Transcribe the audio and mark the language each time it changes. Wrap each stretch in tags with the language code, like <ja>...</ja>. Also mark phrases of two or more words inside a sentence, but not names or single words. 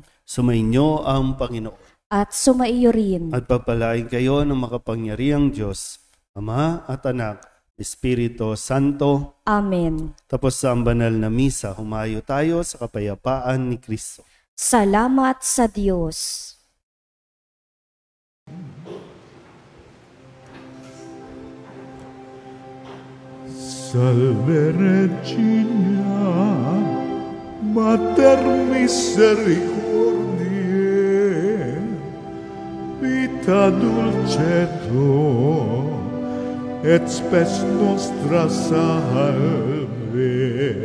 <tl>Sumainyo ang Panginoon. At sumaiyo rin. At pagpalain kayo ng makapangyarihang Diyos, Ama at Anak, Espiritu Santo. Amen. Tapos sa ang banal na misa, humayo tayo sa kapayapaan ni Kristo. Salamat sa Diyos.</tl> <la>Salve Regina, Mater Misericordiae, vita dulcedo, et spes nostra salve.</la>